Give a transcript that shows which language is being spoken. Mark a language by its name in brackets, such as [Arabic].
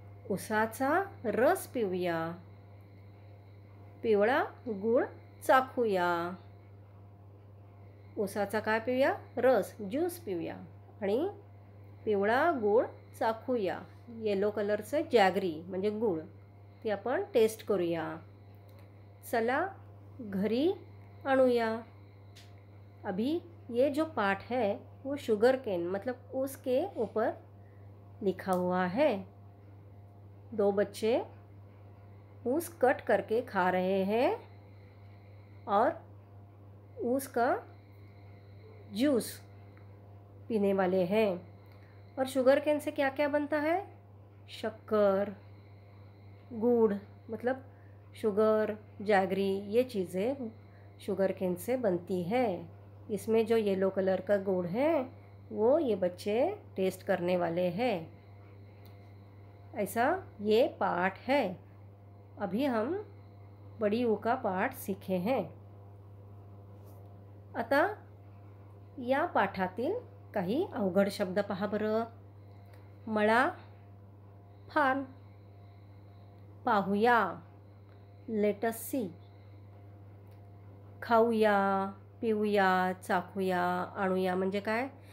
[Marathi] उसाचा रस पिऊया. पिवळा गूळ चाखूया. उसाचा काय पिऊया? रस, ज्यूस पिऊया आणि पिवळा गूळ चाखूया. येलो कलरचं जॅगरी म्हणजे गूळ, ती आपण टेस्ट करूया. चला घरी आणूया. [Hindi] अभी ये जो पाठ है वो शुगर केन मतलब ऊस के ऊपर लिखा हुआ है. दो बच्चे ऊस कट करके खा रहे हैं और ऊस का जूस पीने वाले हैं. और शुगर केन से क्या क्या बनता है? शक्कर, गुड़ मतलब शुगर, जैगरी, ये चीज़ें शुगर केन से बनती है. इसमें जो येलो कलर का गुड़ है वो ये बच्चे टेस्ट करने वाले हैं. ऐसा ये पाठ है. अभी हम बड़ी ऊ का पाठ सीखे हैं. [Marathi] आता या पाठातील काही अवघड शब्द पहा बरं. मळा फार्म. पाहूया [English] Let us see. [Marathi] खाऊया, पिऊया, चाखूया, आणूया म्हणजे काय?